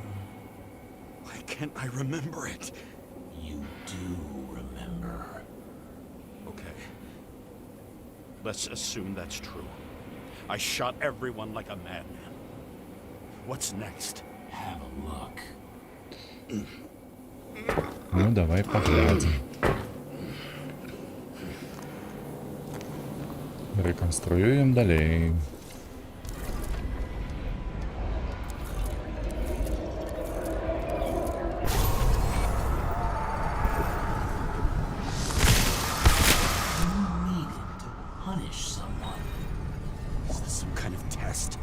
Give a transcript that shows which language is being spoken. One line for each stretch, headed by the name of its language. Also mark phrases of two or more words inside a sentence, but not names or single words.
English: Why can't I remember it? You do remember. Okay. Let's assume that's true. I shot everyone like a madman. What's next? Have a look.
Russian: Ну, давай поглядим. Реконструюем далей.
English: Punish someone. Is this some kind of test?